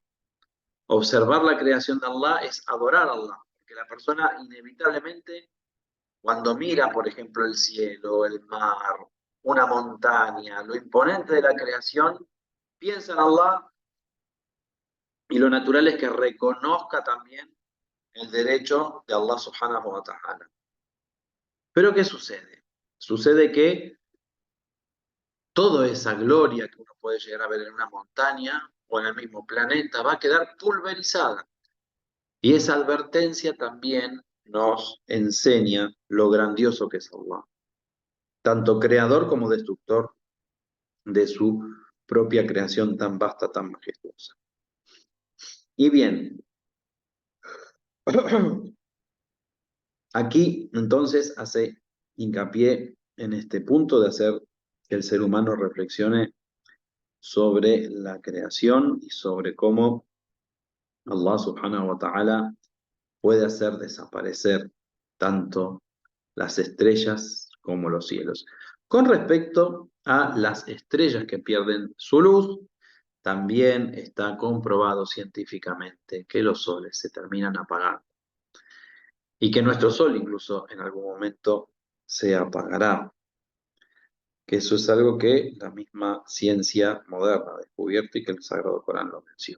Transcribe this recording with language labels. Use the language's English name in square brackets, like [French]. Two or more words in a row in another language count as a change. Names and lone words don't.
[Spanish] Observar la creación de Allah es adorar a Allah, porque la persona inevitablemente, cuando mira, por ejemplo, el cielo, el mar, una montaña, lo imponente de la creación, piensa en Allah y lo natural es que reconozca también el derecho de Allah [Arabic] سبحانه وتعالى. [Spanish] Pero ¿qué sucede? Sucede que toda esa gloria que uno puede llegar a ver en una montaña o en el mismo planeta va a quedar pulverizada. Y esa advertencia también nos enseña lo grandioso que es Allah, tanto creador como destructor de su propia creación tan vasta, tan majestuosa. Y bien, aquí entonces hace hincapié en este punto de hacer que el ser humano reflexione sobre la creación y sobre cómo Allah [Arabic] سبحانه وتعالى [Spanish] puede hacer desaparecer tanto las estrellas como los cielos. Con respecto a las estrellas que pierden su luz, también está comprobado científicamente que los soles se terminan apagando y que nuestro sol incluso en algún momento se apagará, que eso es algo que la misma ciencia moderna ha descubierto y que el Sagrado Corán lo menciona.